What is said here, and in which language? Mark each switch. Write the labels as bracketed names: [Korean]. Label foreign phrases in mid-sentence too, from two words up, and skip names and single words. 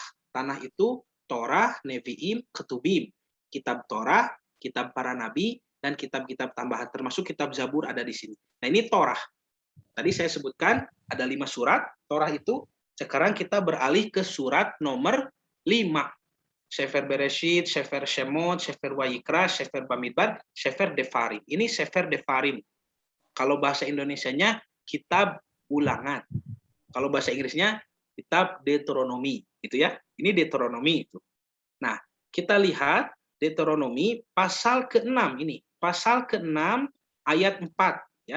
[Indonesian] Tanah itu Torah, Nevi'im, Ketubim. Kitab Torah, kitab para nabi, dan kitab-kitab tambahan, termasuk kitab Zabur ada di sini. Nah, ini Torah. Tadi saya sebutkan ada 5 surat Torah itu. Sekarang kita beralih ke surat nomor 5. Sefer Bereshit, Sefer Shemot, Sefer Wayikra, Sefer Bamidbar, Sefer Devarim. Ini Sefer Devarim. Kalau bahasa Indonesianya kitab ulangan. Kalau bahasa Inggrisnya kitab Deuteronomi, gitu ya. Ini Deuteronomi itu. Nah, kita lihat Deuteronomi pasal ke-6 ini. Pasal ke-6 ayat 4 ya.